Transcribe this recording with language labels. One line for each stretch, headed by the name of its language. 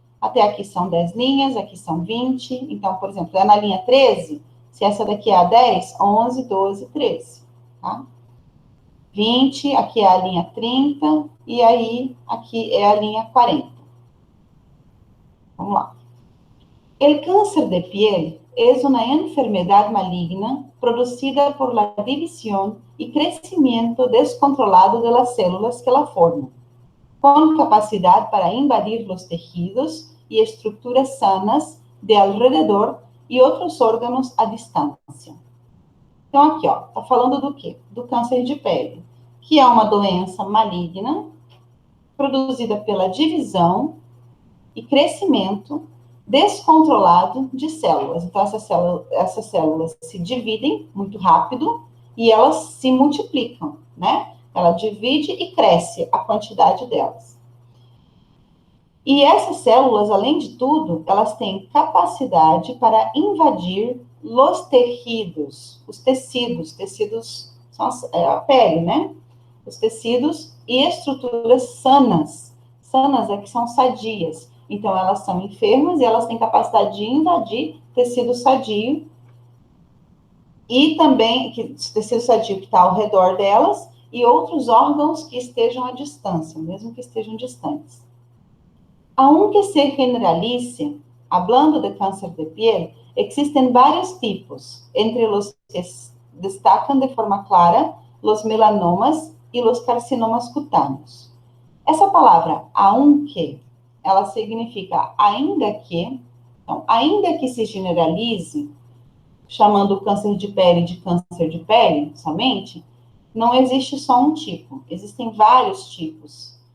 Portuguese: Até aqui são 10 linhas, aqui são 20. Então, por exemplo, é na linha 13, se essa daqui é a 10, 11, 12, 13. Tá? 20, aqui é a linha 30, e aí, aqui é a linha 40. Vamos lá.
Spanish: El cáncer de piel es una enfermedad maligna producida por la división y crecimiento descontrolado de las células que la forman, con capacidad para invadir los tejidos y estructuras sanas de alrededor y otros órganos a distância.
Portuguese: Então, aqui, ó, tá falando do quê? Do câncer de pele, que é uma doença maligna produzida pela divisão e crescimento descontrolado de células. Então, essas células se dividem muito rápido e elas se multiplicam, né? Ela divide e cresce a quantidade delas. E essas células, além de tudo, elas têm capacidade para invadir os tecidos. Os tecidos são a pele, né? Os tecidos e estruturas sanas Sanas é que são sadias. Então, elas são enfermas e elas têm capacidade de invadir tecido sadio e também tecido sadio que está ao redor delas e outros órgãos que estejam à distância, mesmo que estejam distantes.
Spanish: Aunque se generalice, hablando de cáncer de piel, existen varios tipos, entre los que destacan de forma clara los melanomas e los carcinomas cutâneos.
Portuguese: Essa palavra, aunque, ela significa ainda que, então, ainda que se generalize, chamando o câncer de pele somente, não existe só um tipo, existem vários tipos.